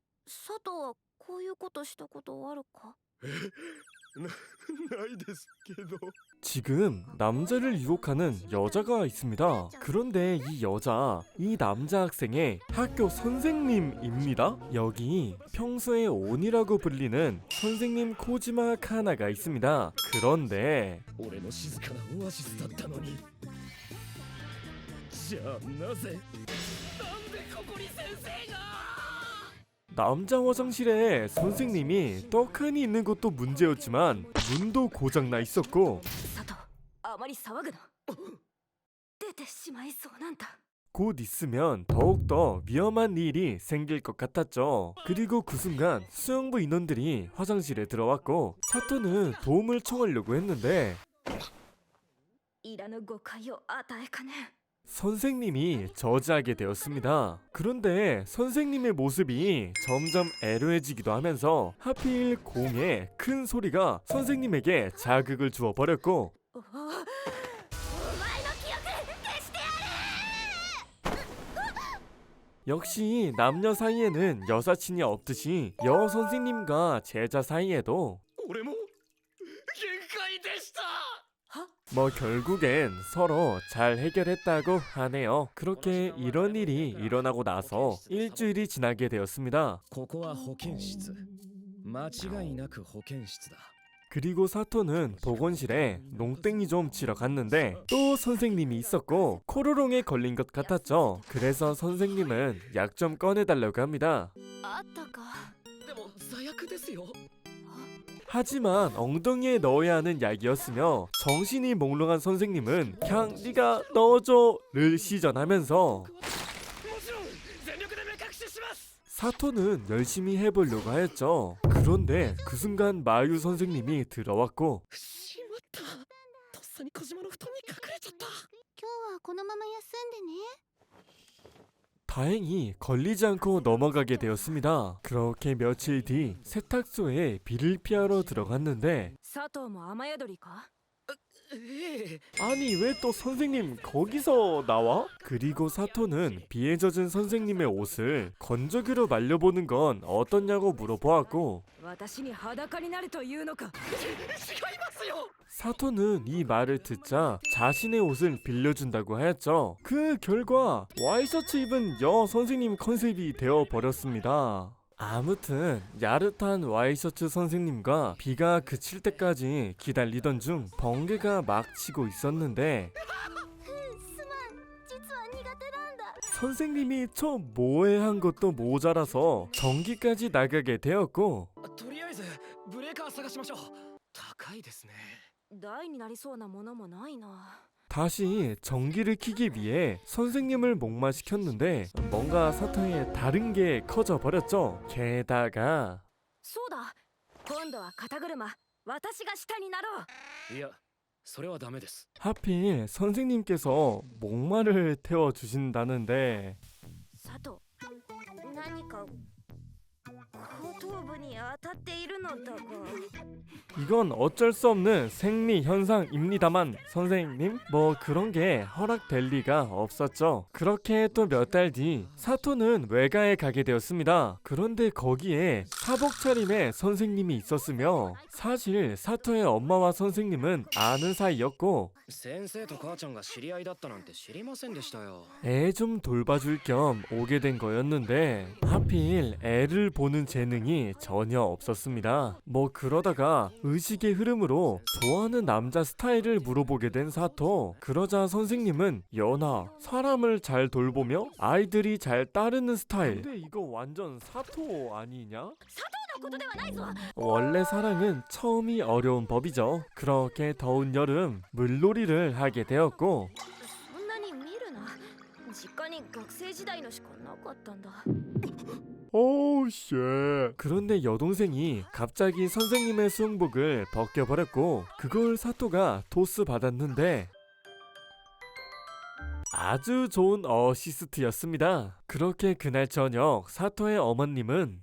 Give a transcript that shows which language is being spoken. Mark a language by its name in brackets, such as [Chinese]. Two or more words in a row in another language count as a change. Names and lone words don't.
[Japanese] 佐藤はこういうことしたことあるか？ないですけど。 [Korean] 지금 남자를 유혹하는 여자가 있습니다. 그런데 이 여자, 이 남자 학생의 학교 선생님입니다. 여기 평소에 온이라고 불리는 선생님 코지마 카나가 있습니다. 그런데 [Japanese] 俺の静かなオアシスだったのに。じゃあなぜなんでここに先生が。 [Korean] 남자 화장실에 선생님이 떡하니 있는 것도 문제였지만 문도 고장나 있었고 [Japanese] 佐藤、あまり騒ぐな。出てしまいそうなんだ。 [Korean] 곧 있으면 더욱더 위험한 일이 생길 것 같았죠. 그리고 그 순간 수영부 인원들이 화장실에 들어왔고 사토는 도움을 청하려고 했는데 [Japanese] いらぬ誤解を与えかねん。 [Korean] 선생님이 저지하게 되었습니다. 그런데 선생님의 모습이 점점 애로해지기도 하면서 하필 공의 큰 소리가 선생님에게 자극을 주어 버렸고 [Japanese] お前の記憶消してやれ。 [Korean] 역시 남녀 사이에는 여사친이 없듯이 여 선생님과 제자 사이에도 [Japanese] 俺も限界でした。 [Korean] 뭐 결국엔 서로 잘 해결했다고 하네요. 그렇게 이런 일이 일어나고 나서 일주일이 지나게 되었습니다. [Japanese] ここは保健室。間違いなく保健室だ。 [Korean] 그리고 사토는 보건실에 농땡이 좀 치러 갔는데 또 선생님이 있었고 코로롱에 걸린 것 같았죠. 그래서 선생님은 약 좀 꺼내달라고 합니다. [Japanese] あったか。でも最悪ですよ。 [Korean] 하지만 엉덩이에 넣어야 하는 약이었으며 정신이 몽롱한 선생님은 그냥 네가 넣어줘를 시전하면서 [Japanese] もちろん全力で目隠しします。 [Korean] 사토는 열심히 해보려고 하였죠. 그런데 그 순간 마유 선생님이 들어왔고 [Japanese] しまった。とっさに小島の布団に隠れちゃった。今日はこのまま休んでね。 [Korean] 다행히 걸리지 않고 넘어가게 되었습니다. 그렇게 며칠 뒤 세탁소에 비를 피하러 들어갔는데 [Japanese] 佐藤も雨宿りか？ええ。 [Korean] 아니 왜 또 선생님 거기서 나와? 그리고 사토는 비에 젖은 선생님의 옷을 건조기로 말려보는 건 어떻냐고 물어보았고 [Japanese] 私に裸になるというのか？違いますよ。 [Korean] 사토는 이 말을 듣자 자신의 옷을 빌려준다고 하였죠. 그 결과 와이셔츠 입은 여 선생님 컨셉이 되어 버렸습니다. 아무튼 야릇한 와이셔츠 선생님과 비가 그칠 때까지 기다리던 중 번개가 막 치고 있었는데 [Japanese] すまん、実は苦手なんだ。 [Korean] 선생님이 저 모해한 것도 모자라서 전기까지 나가게 되었고 [Japanese] とりあえずブレーカー探しましょう。高いですね。台になりそうなものもないな。 [Korean] 다시 전기를 켜기 위해 선생님을 목마시켰는데 뭔가 사토의 다른 게 커져 버렸죠. 게다가 [Japanese] そうだ、今度は肩車。私が下になろう。いや、それはダメです。 [Korean] 하필 선생님께서 목마를 태워주신다는데 [Japanese] 佐藤、何か後頭部に当たっているのだが。 [Korean] 이건 어쩔 수 없는 생리 현상입니다만 선생님 뭐 그런 게 허락될 리가 없었죠. 그렇게 또 몇 달 뒤 사토는 외가에 가게 되었습니다. 그런데 거기에 사복 차림의 선생님이 있었으며 사실 사토의 엄마와 선생님은 아는 사이였고 [Japanese] 先生と母ちゃんが知り合いだったなんて知りませんでしたよ。 [Korean] 애 좀 돌봐줄 겸 오게 된 거였는데 하필 애를 보는 재능이 전혀 없었습니다. 뭐 그러다가 의식의 흐름으로 좋아하는 남자 스타일을 물어보게 된 사토. 그러자 선생님은 연하, 사람을 잘 돌보며 아이들이 잘 따르는 스타일. 근데 이거 완전 사토 아니냐? [Japanese] のことではないぞ。 [Korean] 원래 사랑은 처음이 어려운 법이죠. 그렇게 더운 여름 물놀이를 하게 되었고 [Japanese] そんなに見るな。実家に学生時代のしかなかったんだ。 [English] oh shit. [Korean] 그런데 여동생이 갑자기 선생님의 수영복을 벗겨버렸고 그걸 사토가 토스 받았는데 아주 좋은 어시스트였습니다. 그렇게 그날 저녁 사토의 어머님은